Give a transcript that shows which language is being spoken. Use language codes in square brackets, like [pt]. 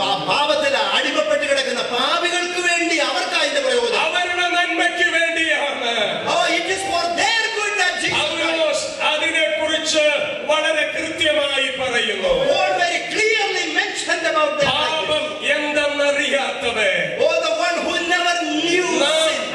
[ml] പാപത്തിൽ അടിമപ്പെട്ട് കിടക്കുന്ന പാപികൾക്ക് വേണ്ടി അവർക്ക് അതിന്റെ പ്രയോജനം. അവരുടെ നന്മയ്ക്ക് വേണ്ടിയാണ്. [en] It is for their good that Jesus Christ. [ml] അതിനെ കുറിച്ച് വളരെ കൃത്യമായി പറയുന്നു. [en] Very clearly mentioned about that. [ml] പാപം എന്തെന്നറിയാത്തവൻ, [en] the one who never knew sin,